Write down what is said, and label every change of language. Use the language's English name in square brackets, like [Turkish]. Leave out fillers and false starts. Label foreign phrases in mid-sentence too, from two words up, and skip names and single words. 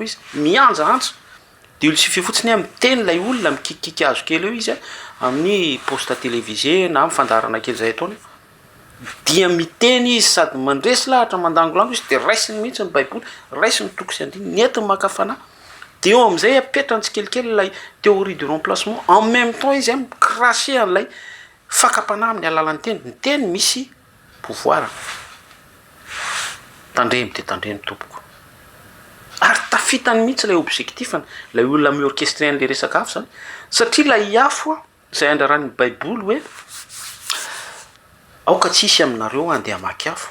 [Malagasy] izy mianjaantsa de olo sy fifotsiny miteny lay olona mikikiky azo kely eo izy amin'ny [French] poste télévisé [Malagasy] na mifandarana kely zay ataony dia miteny izy sady mandresy lahatra mandangolano izy de raisiny mihitsy ny baiboly raisiny toko sy andiny nentiny maka fanahy de eo am'izay apetrany tsikelikely lay [French] théorie de remplacement en même temps [Malagasy] izy micraché an'ilay fakapanahy amin'ny alalan'ny teny ny teny misy pouvoir. Tandremy de tandremy tompoko. Ary tafitany mihitsy ilay objectifany, ilay olona miorchestrer an'ilay resaka afo zany, satria ilay afo izay andraran'ny baiboly hoe aoka tsisy aminareo andeha hamaky afo.